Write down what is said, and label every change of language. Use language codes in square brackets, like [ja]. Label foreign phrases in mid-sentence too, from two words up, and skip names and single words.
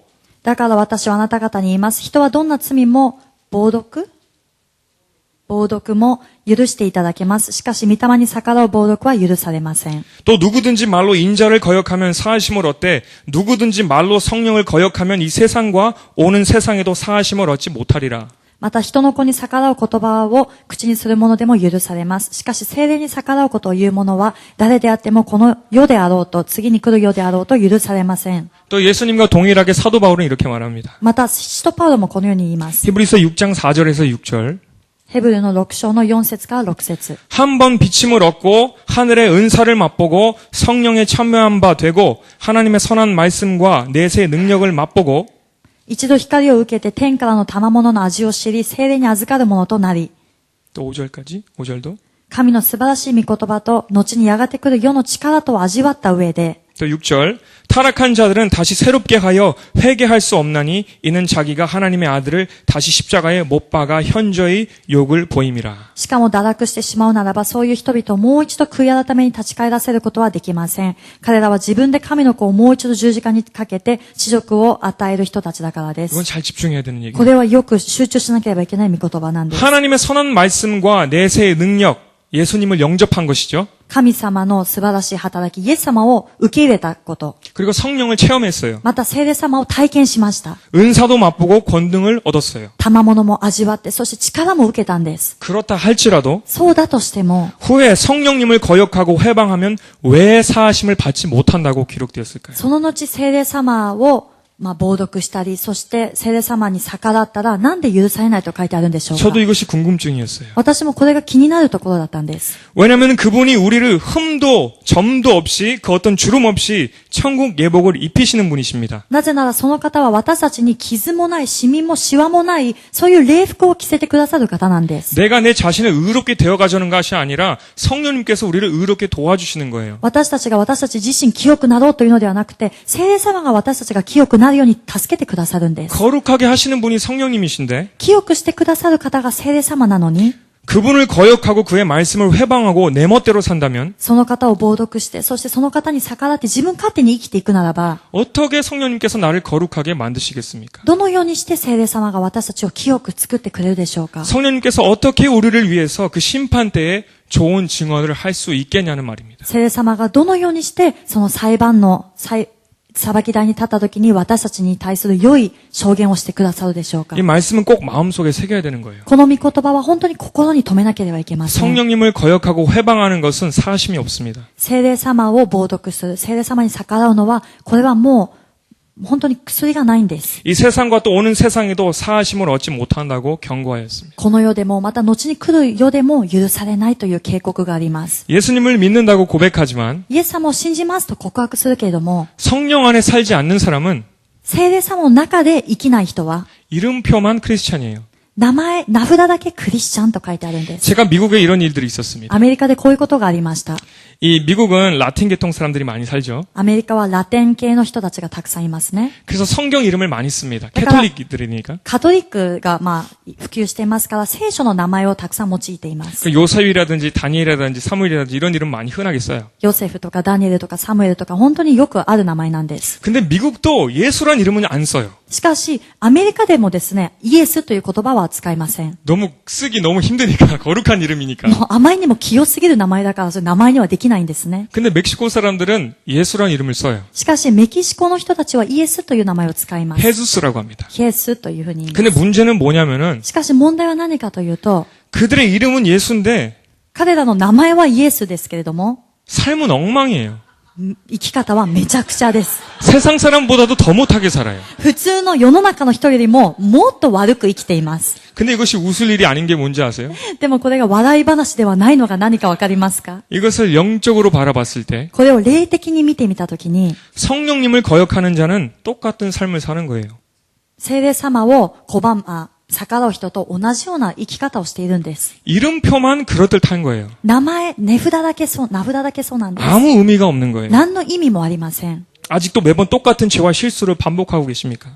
[ja] だから私はあなた方に言います。人はどんな罪も冒涜冒読も許していただけます。しかし、御霊に逆らう冒読は許されません。 [ko] 또 누구든지 말로 인자를 거역하면 사하심을 얻되 누구든지 말로 성령을 거역하면 이 세상과 오는 세상에도 사하심을 얻지 못하리라. [ja] また人の子に逆らう言葉を口にする者でも許されます。しかし聖霊に逆らうことを言う者は誰であってもこの世であろうと次に来る世であろうと許されません。 [ko] 또 예수님과 동일하게 사도 바울은 이렇게 말합니다. [ja] また使徒パウロもこのように言います。 [ko] 히브리서 6장 4절에서 6절. [ja] ヘブルの6章の4節から6節。 [ko] 한 번 비침을 얻고 하늘의 은사를 맛보고 성령에 참여한 바 되고 하나님의 선한 말씀과 내세의 능력을 맛보고 [ja] 一度光を受けて天からの賜物の味を知り、聖霊に預かる者となり、 [ko] 또 5절까지 5절도 [ja] 神の素晴らしい御言葉と、後にやがて来る世の力と味わった上で、 [ko] 또 6절 타락한 자들은 다시 새롭게 하여 회개할 수 없나니 이는 자기가 하나님의 아들을 다시 십자가에 못 박아 현저히 욕을 보임이라. [ja] しかも堕落してしまうならば、そういう人々をもう一度悔い改めに立ち返らせることはできません。彼らは自分で神の子をもう一度十字架にかけて、恥辱を与える人たちだからで [ko] 이건 [ja] す。 [ko] 잘 집중해야 되는 [ja] こ [ko] 얘기예요. [ja] れはよく集中しなければいけない御言葉なんです。 [ko] 하나님의 선한 말씀과 내세의 능력, 예수님을 영접한 것이죠. [ja] 神様の素晴らしい働き、イエス様を受け入れたこと、 [ko] 그리고 성령을 체험했어요. [ja] また聖霊様を体験しました。 [ko] 은사도 맛보고 권능을 얻었어요. [ja] 賜物も味わって、そして力も受けたんです。 [ko] 그렇다 할지라도 [ja] そうだとしても、 [ko] 후에 성령님을 거역하고 회방하면 왜 사하심을 받지 못한다고 기록되었을까요? [ja] その後聖霊様を冒読したり、そして聖霊様に逆らったら、なんで許されないと書いてあるんでしょうか。 [ko] 저도 이것이 궁금증이었어요. [ja] 私もこれが気になるところだったんです。 [ko] 왜냐하면 그분이 우리를 흠도 점도 없이 그 어떤 주름 없이 천국 예복을 입히시는 분이십니다. [ja] なぜならその方は私たちに傷もない、シミもシワもない、そういう礼服を着せてくださる方なんです。 [ko] 내가 내 자신을 의롭게 되어가자는 것이 아니라 성령님께서 우리를 의롭게 도와주시는 거예요. [ja] 私たちが私たち自身清くなろうというのではなくて、聖霊様が私たちが清くなるように助けてくださるんです。 [ko] 거룩하게 하시는 분이 성령님이신데 [ja] 清くしてくださる方が聖霊様なのに、 [ko] 그분을 거역하고 그의 말씀을 회방하고 내 멋대로 산다면 [ja] その方を冒読して、そしてその方に逆らって自分勝手に生きていくならば、 [ko] 어떻게 성령님께서 나를 거룩하게 만드시겠습니까? [ja] どのようにして聖霊様が私たちを清く作ってくれるでしょうか。 [ko] 성령님께서 어떻게 우리를 위해서 그 심판 때에 좋은 증언을 할 수 있겠냐는 말입니다. [ja] 聖霊様がどのようにしてその裁判の裁き台に立った時に私たちに対する良い証言をしてくださるでしょうか。 [ko] 이 말씀은 꼭 마음속에 새겨야 되는 거예요. [ja] この御言葉は本当に心に留めなければいけません。 [ko] 성령님을 거역하고 회방하는 것은 사심이 없습니다. [ja] 聖霊様を冒読する、聖霊様に逆らうのは、これはもう本当に薬がないんです。 [ko] 이 세상과 또 오는 세상에도 사하심을 얻지 못한다고 경고하였습니다. [ja] この世でもまた後に来る世でも許されないという警告があります。 [ko] 예수님을 믿는다고 고백하지만 [ja] イエス様を信じますと告白するけれども、 [ko] 성령 안에 살지 않는 사람은 [ja] 聖霊様の中で生きない人は、 [ko] 이름표만 크리스찬이에요. [ja] 名前、名札だけクリスチャンと書いてあるんです。 [ko] 제가 미국에 이런 일들이 있었습니다. [ja] アメリカでこういうことがありました。 [ko] 이 미국은 라틴 계통 사람들이 많이 살죠. [ja] アメリカはラテン系の人たちがたくさんいますね。 [ko] 그래서 성경 이름을 많이 씁니다. 그러니까- 캐톨릭들이니까. [ja] カトリックが普及していますから聖書の名前をたくさん用いています。 [ko] 요셉이라든지 다니엘이라든지 사무엘이라든지 이런 이름 많이 흔하게 써요. [ja] ヨセフとかダニエルとかサムエルとか本当によくある名前なんです。 [ko] 근데 미국도 예수란 이름은 안 써요. [ja] しかし、アメリカでもですね、イエスという言葉は使いません。 [ko] 너무 쓰기 너무 힘드니까 거룩한 이름이니까. [ja] もうあまりにも清すぎる名前だから、それ名前にはできないんですね。 [ko] 근데 멕시코 사람들은 예수란 이름을 써요. [ja] しかし、メキシコの人たちはイエスという名前を使います。 [ko] 헤수스라고 합니다. [ja] イエスというふうに言いま [ko] 근데 [ja] す。 [ko] 문제는 뭐냐면은 [ja] しかし問題は何かというと、 [ko] 그들의 이름은 예수인데 [ja] 彼らの名前はイエスですけれども、 [ko] 삶은 엉망이에요. [ja] 生き方はめちゃくちゃです。 [ko] 세상 사람보다도 더 못하게 살아요. [ja] 普通の世の中の人よりももっと悪く生きています。 [ko] 근데 이것이 웃을 일이 아닌 게 뭔지 아세요? [ja] でもこれが笑い話ではないのが何かわかりますか？ [ko] 이것을 영적으로 바라봤을 때 [ja] これを霊的に見てみたときに、 [ko] 성령님을 거역하는 자는 똑같은 삶을 사는 거예요. [ja] 聖霊様を逆らう人と同じような生き方をしているんです。 [ko] 이름표만 그럴듯한 거예요. [ja] 名前、名札だけそうなんです。 [ko] 아무 의미가 없는 거예요. [ja] 何の意味もありません。 [ko] 아직도 매번 똑같은 죄와 실수를 반복하고 계십니까?